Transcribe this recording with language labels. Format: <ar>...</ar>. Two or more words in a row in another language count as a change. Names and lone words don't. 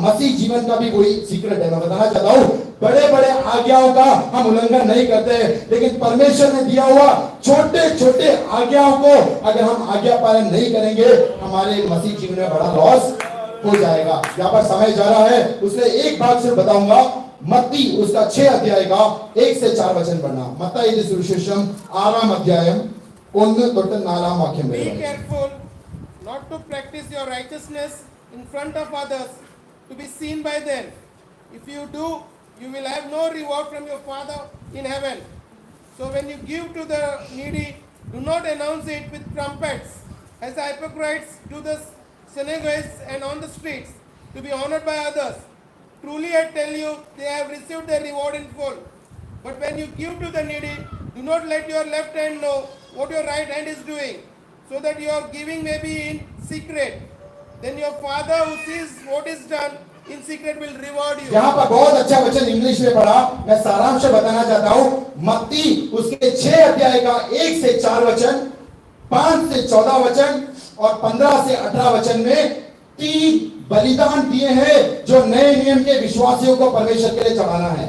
<hi>मसीह जीवन का भी वही सीक्रेट है। मैं बताना चाहता हूं, बड़े बड़े आज्ञाओं का हम उल्लंघन नहीं करते, लेकिन परमेश्वर ने दिया हुआ छोटे छोटे आज्ञाओं को अगर हम आज्ञा पालन नहीं करेंगे, हमारे मसीह जीवन में बड़ा लॉस हो जाएगा। यहाँ पर समय जा रहा है, उसने एक भाग से बताऊंगा, मत्ती उसका 6 अध्याय का 1 से 4 वचन पढ़ना।</hi> <ml>മത്തായി സുവിശേഷം 6 अध्याയം 1 തൊട്ട് 4 വാക്യം</ml> <en>Be</en> <ml>വരെ।</ml> <en>careful not to practice your righteousness in front of others to be seen by them. If you do, you will have no reward from your Father in heaven. So when you give to the needy, do not announce it with trumpets, as the hypocrites do the synagogues and on the streets, to be honored by others. Truly I tell you, they have received their reward in full. But when you give to the needy, do not let your left hand know what your right hand is doing, so that your giving may be in secret. Then your Father who sees what is done in secret will reward you.</en> <hi>यहाँ पर बहुत अच्छा वचन इंग्लिश में पढ़ा, मैं सारांश बताना चाहता हूँ। मत्ती उसके 6 अध्याय का 1 से 4 वचन, 5 से 14 वचन और 15 से 18 वचन में 3 बलिदान दिए हैं जो नए नियम के विश्वासियों को परमेश्वर के लिए चढ़ाना है।</hi>